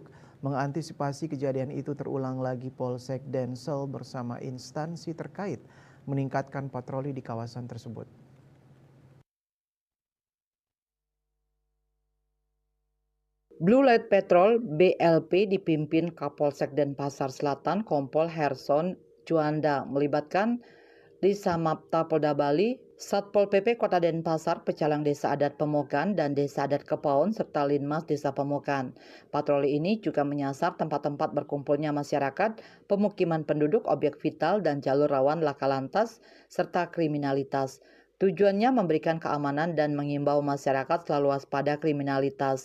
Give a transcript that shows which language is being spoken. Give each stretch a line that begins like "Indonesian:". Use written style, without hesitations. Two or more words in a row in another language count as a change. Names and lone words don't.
Indonesian: Mengantisipasi kejadian itu terulang lagi, Polsek Densel bersama instansi terkait meningkatkan patroli di kawasan tersebut. Blue Light Patrol (BLP) dipimpin Kapolsek Denpasar Selatan Kompol Herson Juanda melibatkan Disamapta Polda Bali, Satpol PP Kota Denpasar, Pecalang Desa Adat Pemogan, dan Desa Adat Kepaun, serta Linmas Desa Pemogan. Patroli ini juga menyasar tempat-tempat berkumpulnya masyarakat, pemukiman penduduk, objek vital, dan jalur rawan laka lantas, serta kriminalitas. Tujuannya memberikan keamanan dan mengimbau masyarakat selalu waspada kriminalitas.